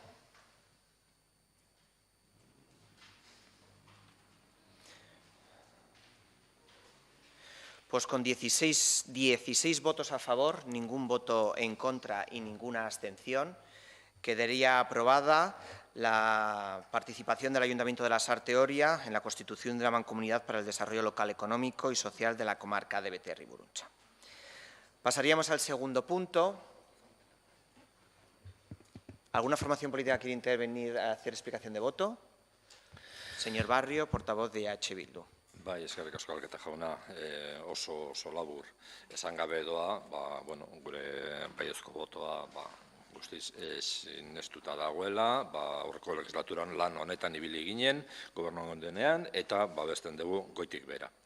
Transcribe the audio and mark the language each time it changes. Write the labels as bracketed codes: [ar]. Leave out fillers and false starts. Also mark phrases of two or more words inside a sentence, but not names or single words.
[es] Pues con 16 votos a favor, ningún voto en contra y ninguna abstención, quedaría aprobada la participación del Ayuntamiento de la Sarteoria en la constitución de la Mancomunidad para el Desarrollo Local, Económico y Social de la comarca de Beterri-Burruntza. Pasaríamos al segundo punto. ¿Alguna formación política quiere intervenir a hacer explicación de voto? Señor Barrio, portavoz de EH Bildu. [eu] Bai, eskerrik asko Alketa jauna, oso labur esan gabe doa, gure baiezko botoa guztiz sinestuta dagoela, aurreko legislaturan lan honetan ibili ginen, gobernuan denean, eta babesten dugu goitik bera.